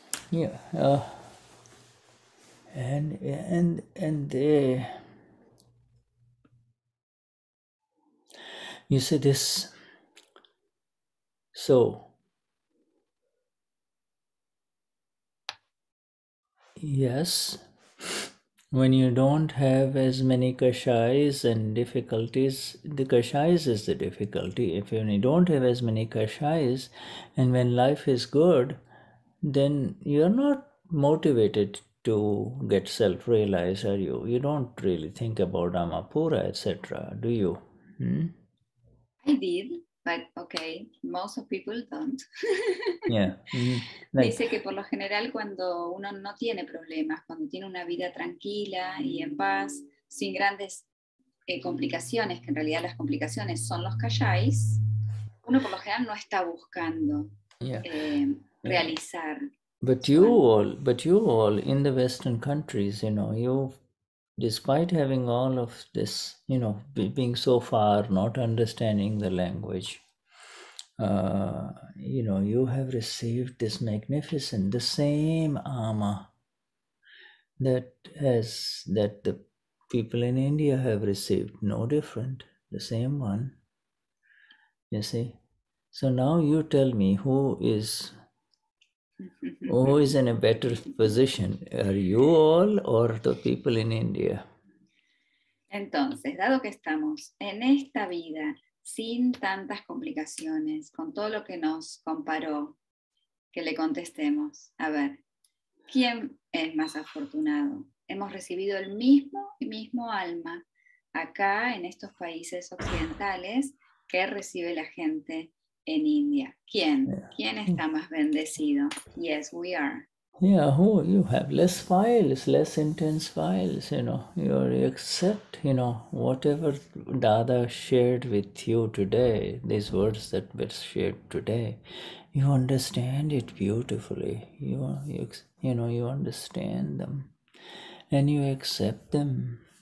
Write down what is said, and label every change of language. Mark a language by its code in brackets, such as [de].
[en] Yeah, and they, you see this, so yes, when you don't have as many kashais and difficulties, the kashais is the difficulty. When you don't have as many kashais and when life is good, then you're not motivated to get self-realized, are you? You don't really think about Amapura, etc., do you? I did, but okay, most of people don't. Yeah. [es] Dice que por lo general cuando uno no tiene problemas, cuando tiene una vida tranquila y en paz, sin grandes complicaciones, que en realidad las complicaciones son los kashais, uno por lo general no está buscando [en] Yeah. [es] realizar. [en] But you all in the Western countries, you, despite having all of this, being so far, not understanding the language, you have received this magnificent, the same armor that the people in India have received, no different, the same one. You see. So now you tell me who is in a better position? Are you all or the people in India? [es] Entonces, dado que estamos en esta vida sin tantas complicaciones, con todo lo que nos comparó, que le contestemos, a ver, ¿quién es más afortunado? Hemos recibido el mismo alma acá en estos países occidentales que recibe la gente en India. ¿Quién? ¿Quién está más bendecido? [en] Yes, we are. Yeah, who you have less files, less intense files, you accept, whatever Dada shared with you today, these words that were shared today, you understand it beautifully. You understand them and you accept them.